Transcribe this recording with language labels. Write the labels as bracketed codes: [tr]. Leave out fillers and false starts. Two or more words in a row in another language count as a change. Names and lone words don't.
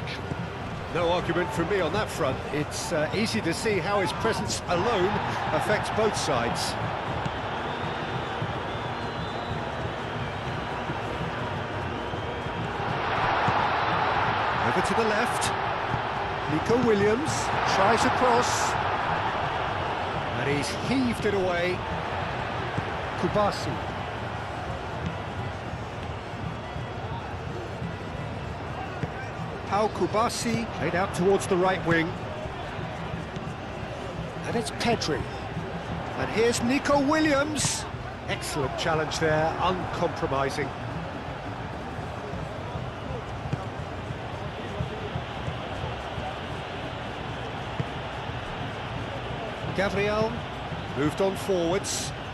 [en] No argument from me on that front. It's easy to see how his presence alone affects both sides. Over to the left. Nico Williams tries a cross. And he's heaved it away. Kubasi. Pau Kubasi played out towards the right wing. And it's Pedri. And here's Nico Williams. Excellent challenge there, uncompromising. Gabriel moved on forwards.